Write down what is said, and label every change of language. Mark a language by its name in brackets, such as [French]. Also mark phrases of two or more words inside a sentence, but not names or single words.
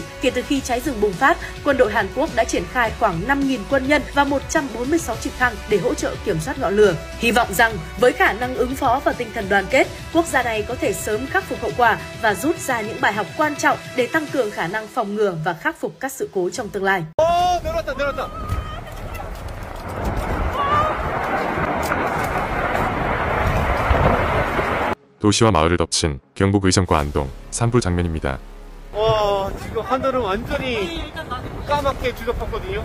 [Vietnamese] Kể từ khi cháy rừng bùng phát, quân đội Hàn Quốc đã triển khai khoảng 5.000 quân nhân và 146 trực thăng để hỗ trợ kiểm soát ngọn lửa. Hy vọng rằng với khả năng ứng phó và tinh thần đoàn kết, quốc gia này có thể sớm khắc phục hậu quả và rút ra những bài học quan trọng để tăng cường khả năng phòng ngừa và khắc phục các sự cố trong tương lai. [Korean] 도시와 마을을 덮친 경북 의성과 안동 산불 장면입니다. 와, 지금 하늘은 완전히 까맣게 뒤덮었거든요.